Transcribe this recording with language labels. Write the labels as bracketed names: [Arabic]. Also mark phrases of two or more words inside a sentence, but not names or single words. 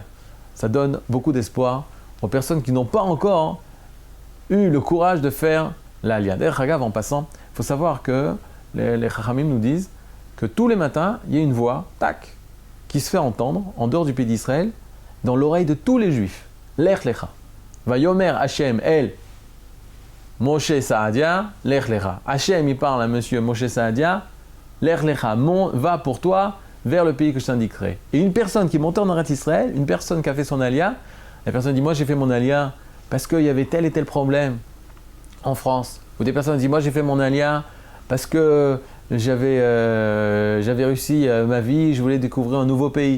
[French] Ça donne beaucoup d'espoir aux personnes qui n'ont pas encore eu le courage de faire l'alia. D'ailleurs, en passant, il faut savoir que les Chachamim nous disent que tous les matins, il y a une voix, tac, qui se fait entendre en dehors du pays d'Israël, dans l'oreille de tous les Juifs. [Hebrew] לך לך. ויאמר השם אל משה סעדיה, לך לך. [French] Hashem, il parle à monsieur Moshe Saadia, [Hebrew] לך לך, [French] va pour toi vers le pays que je t'indiquerai. Et une personne qui est montée en Eretz Israël, une personne qui a fait son alia, la personne dit, moi j'ai fait mon alia parce qu'il y avait tel et tel problème en France. Ou des personnes disent, moi j'ai fait mon alia parce que j'avais réussi ma vie, je voulais découvrir un nouveau pays.